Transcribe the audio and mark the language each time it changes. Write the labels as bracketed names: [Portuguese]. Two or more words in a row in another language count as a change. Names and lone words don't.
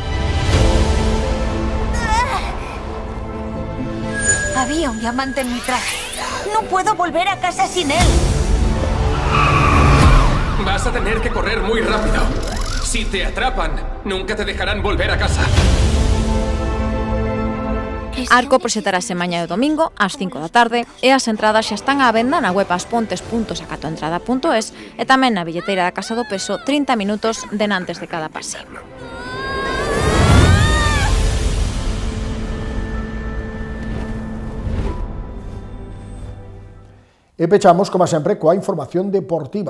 [Spanish] Había un diamante en mi traje. No puedo volver a casa sin él. Vas a tener que correr muy rápido. Si te atrapan, nunca te dejarán volver a casa. [Galician] Arco proxectarase mañá e domingo ás 5 da tarde e as entradas xa están á venda na web aspontes.sacatoentrada.es e tamén na billeteira da Casa do Peso 30 minutos denantes de cada pase. E pechamos, como sempre, coa información deportiva.